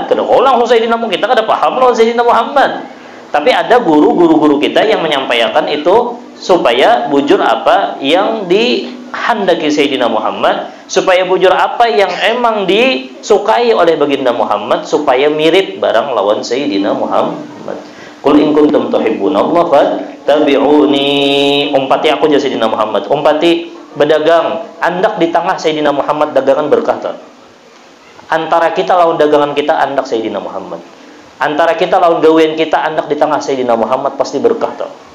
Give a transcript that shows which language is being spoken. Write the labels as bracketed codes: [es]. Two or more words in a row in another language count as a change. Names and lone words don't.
[bjn] Kada langsung Sayyidina Muhammad, kita kada paham lawan Sayyidina Muhammad. Tapi ada guru-guru kita yang menyampaikan itu supaya bujur apa yang dihendaki Sayyidina Muhammad, supaya bujur apa yang emang disukai oleh baginda Muhammad, supaya mirip barang lawan Sayyidina Muhammad. [ar] Qul in kuntum tuhibbunallaha fattabi'uni. [bjn] Umpati aku jadi Sayyidina Muhammad. Umpati berdagang, andak di tengah Sayyidina Muhammad dagangan berkah tak? Antara kita lawan dagangan kita andak Sayyidina Muhammad. Antara kita lawan gawean kita andak di tengah Sayyidina Muhammad pasti berkah tak?